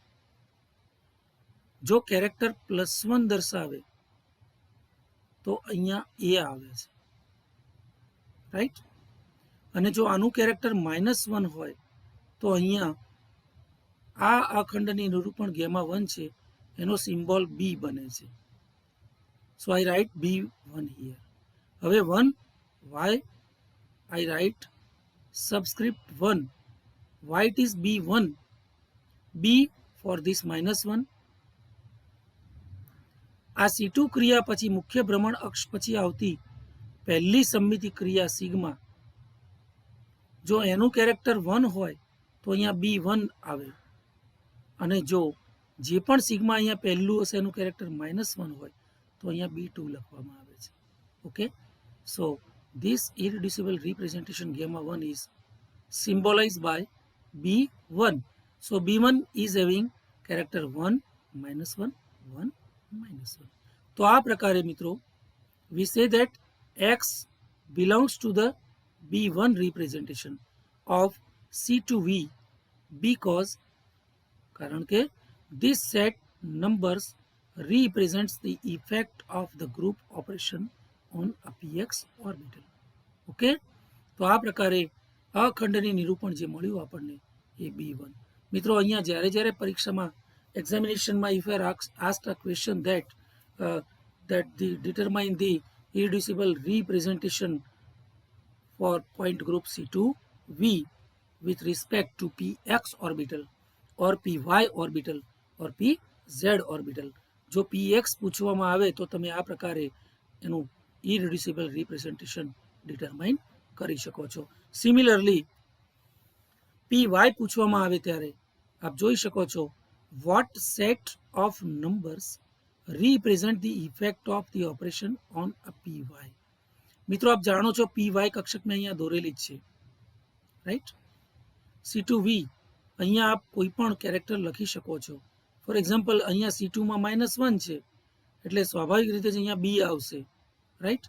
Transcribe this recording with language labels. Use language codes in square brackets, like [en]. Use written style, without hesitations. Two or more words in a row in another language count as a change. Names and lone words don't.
[gu] જો કેરેક્ટર +1 દર્શાવે તો અહીંયા એ આવે છે, રાઈટ, અને જો આનું કેરેક્ટર -1 હોય તો અહીંયા આ અખંડની નિરૂપણ ગેમા 1 છે એનો સિમ્બોલ b બને છે, [en] so I write b1 here. હવે 1 why I write subscript 1, why it is b1, b for this -1. [gu] આ C2 ક્રિયા પછી મુખ્ય ભ્રમણ અક્ષ પછી આવતી પહેલી સમમિતિ ક્રિયા સિગ્મા, જો એનું કેરેક્ટર 1 હોય તો અહીંયા b1 આવે, અને જો જે પણ સિગ્મા અહીંયા પહેલું હશે એનું કેરેક્ટર -1 હોય તો અહીંયા b2 લખવામાં આવે છે. [en] okay, so this irreducible representation gamma 1 is symbolized by b1. So b1 is having character 1 -1 1 -1. [gu] તો આ પ્રકારે મિત્રો [en] we say that x belongs to the b1 representation of C2v because [gu] કારણ કે [en] this set numbers represents the effect of the group operation on a px orbital. [gu] ઓકે, તો આ પ્રકારે અખંડની નિરૂપણ જે મળ્યું આપણને એ b1. મિત્રો અહીંયા જ્યારે જ્યારે પરીક્ષામાં એક્ઝામિનેશનમાં [en] if you are asked a question that determine the irreducible representation for point group C2v with respect to px orbital or py orbital or pz orbital, [gu] જો px પૂછવામાં આવે તો તમે આ પ્રકારે એનું [en] irreducible representation determine [gu] કરી શકો છો. સિમિલરલી py પૂછવામાં આવે ત્યારે આપ જોઈ શકો છો [en] what set of numbers represent the effect of the operation on a py. [gu] મિત્રો આપ જાણો છો py કક્ષક મેં અહીંયા દોરેલી જ છે, રાઈટ. C2v અહીંયા આપ કોઈ પણ કેરેક્ટર લખી શકો છો, [en] for example [gu] અહીંયા C2 માં -1 છે એટલે સ્વાભાવિક રીતે જ અહીંયા b આવશે, રાઈટ.